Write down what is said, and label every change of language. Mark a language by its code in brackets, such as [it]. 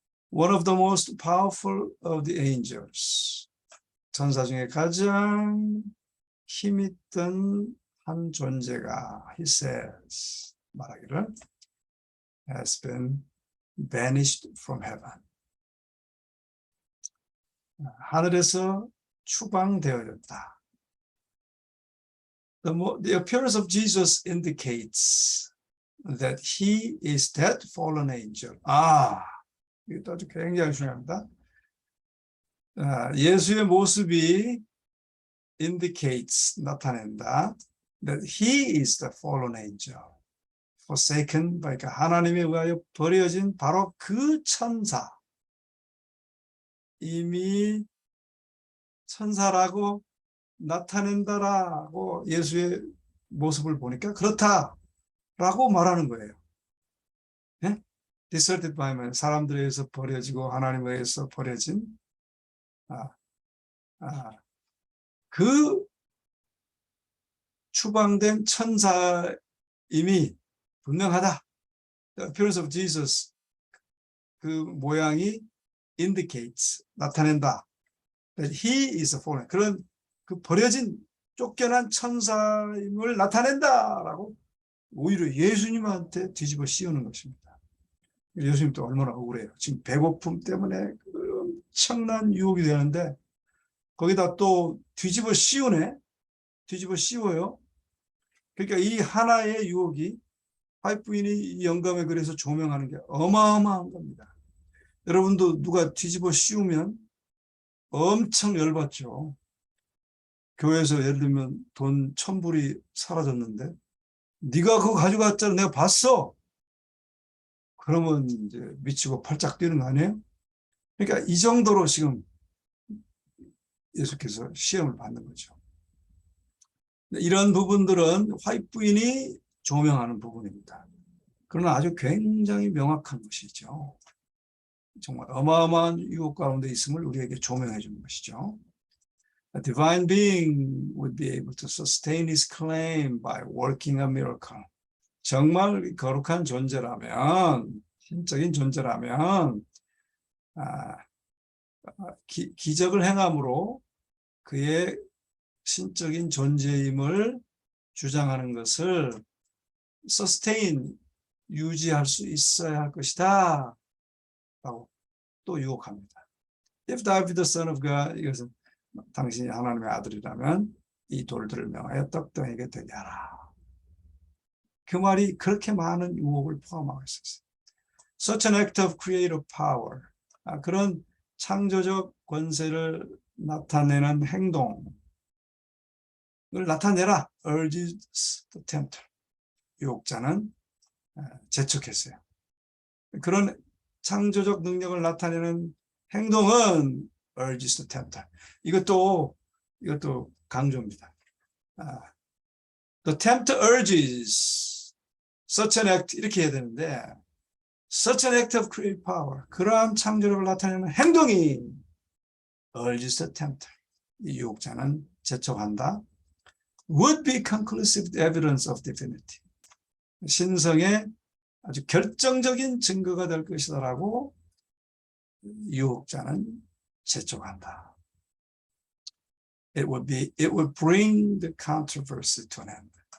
[en] One of the most powerful of the angels, [ko] 천사 중에 가장 힘있던 한 존재가 [en] he says, [ko] 말하기를 [en] has been banished from heaven. [ko] 하늘에서 추방되어졌다. [en] The appearance of Jesus indicates that he is that fallen angel. [ko] 이것도 아주 굉장히 중요합니다. 예수의 모습이 indicates, 나타낸다. [en] That he is the fallen angel. [ko] forsaken, 그러니까 하나님에 의하여 버려진 바로 그 천사. 이미 천사라고 나타낸다라고 예수의 모습을 보니까 그렇다라고 말하는 거예요. 네? deserted by man, 사람들에 의해서 버려지고 하나님에 의해서 버려진 그 추방된 천사임이 분명하다. [en] The appearance of Jesus, [ko] 그 모양이 [en] indicates, [ko] 나타낸다. [en] That he is a fallen, [ko] 그런 그 버려진 쫓겨난 천사임을 나타낸다라고 오히려 예수님한테 뒤집어 씌우는 것입니다. 예수님도 얼마나 억울해요. 지금 배고픔 때문에 엄청난 유혹이 되는데 거기다 또 뒤집어 씌우네. 뒤집어 씌워요. 그러니까 이 하나의 유혹이 화이트부인이 영감에 그래서 조명하는 게 어마어마한 겁니다. 여러분도 누가 뒤집어 씌우면 엄청 열받죠. 교회에서 예를 들면 돈 1,000불이 사라졌는데 네가 그거 가져갔잖아. 내가 봤어. 그러면 이제 미치고 팔짝 뛰는 거 아니에요? 그러니까 이 정도로 지금 예수께서 시험을 받는 거죠. 이런 부분들은 화이트부인이 조명하는 부분입니다. 그러나 아주 굉장히 명확한 것이죠. 정말 어마어마한 유혹 가운데 있음을 우리에게 조명해 주는 것이죠. [en] A divine being would be able to sustain his claim by working a miracle. [ko] 정말 거룩한 존재라면, 신적인 존재라면 기적을 행함으로 그의 신적인 존재임을 주장하는 것을 sustain, 유지할 수 있어야 할 것이다 라고 또 유혹합니다. [en] If thou be the son of God, [ko] 이것은 당신이 하나님의 아들이라면 이 돌들을 명하여 떡덩이게 되게 하라. 그 말이 그렇게 많은 유혹을 포함하고 있었어요. [en] Such an act of creative power, [ko] 그런 창조적 권세를 나타내는 행동을 나타내라. [en] urges the tempter. [ko] 유혹자는 재촉했어요. 그런 창조적 능력을 나타내는 행동은 [en] urges the tempter. [ko] 이것도 강조입니다. [en] The tempter urges such an act [ko] 이렇게 해야 되는데 [en] such an act of creative power [ko] 그러한 창조력을 나타내는 행동이 [en] urges the tempter [ko] 이 유혹자는 재촉한다. [en] would be conclusive evidence of divinity [ko] 신성의 아주 결정적인 증거가 될 것이다라고 유혹자는 재촉한다. [en] It would bring the controversy to an end.